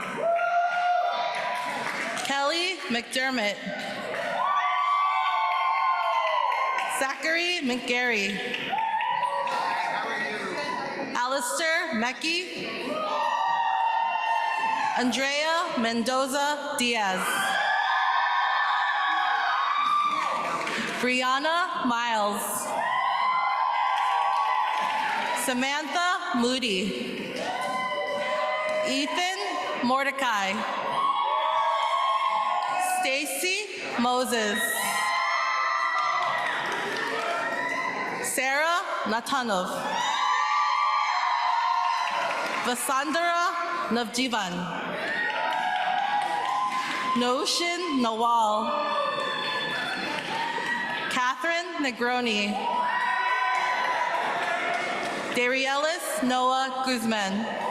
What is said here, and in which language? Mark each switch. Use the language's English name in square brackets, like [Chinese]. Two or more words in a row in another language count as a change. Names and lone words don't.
[English] Kelly McDermott. Zachary McGarry. Alistair Mecki. Andrea Mendoza Diaz. Brianna Miles. Samantha Moody. Ethan Mordecai. Stacy Moses. Sarah Natanov. Vasandara Navjivan. Noshin Nawal. Catherine Negroni. Darielis Noah Guzman.